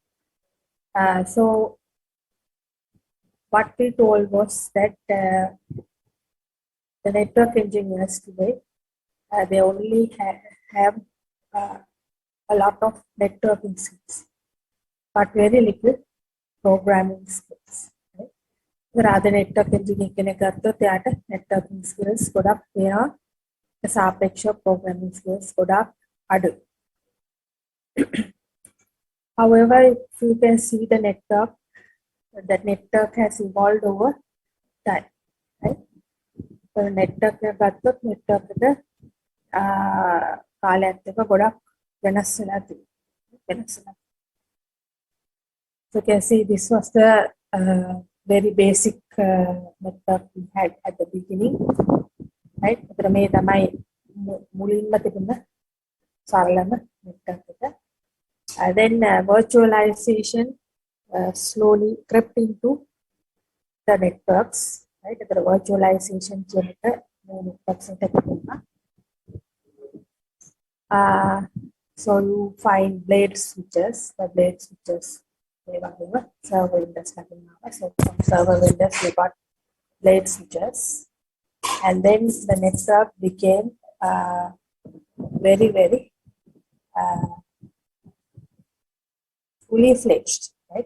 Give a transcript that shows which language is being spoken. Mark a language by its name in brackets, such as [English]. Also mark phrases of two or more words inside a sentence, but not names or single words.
[English] So what we told was that the network engineers today, they only have a lot of networking skills, but very little programming skills. Right? Rather network engineering [Sinhala] කෙනෙක් ගත්තොත් එයාට [English] networking skills [Sinhala] ගොඩක් තියෙනවා. සාපේක්ෂව [English] programming skills [Sinhala] ගොඩක් අඩුයි. [English] However, if you can see the network, that network has evolved over time. Right? So network [Sinhala] එක ගත්තොත් network එක කාලයත් එක්ක ගොඩක් වෙනස් වෙලා තියෙනවා. [English] So you can see this was the very basic network we had at the beginning. Right? [Sinhala] ඒතර මේ තමයි මුලින්ම තිබුණ සරලම network එක. [English] Then virtualization slowly crept into the networks. Right? [Sinhala] ඒතර virtualization කියන එක මේ networks එකට තිබුණා. [English] So you find blade switches, the blade switches, server windows. So from server windows we got blade switches, and then the network became very fully fledged, right?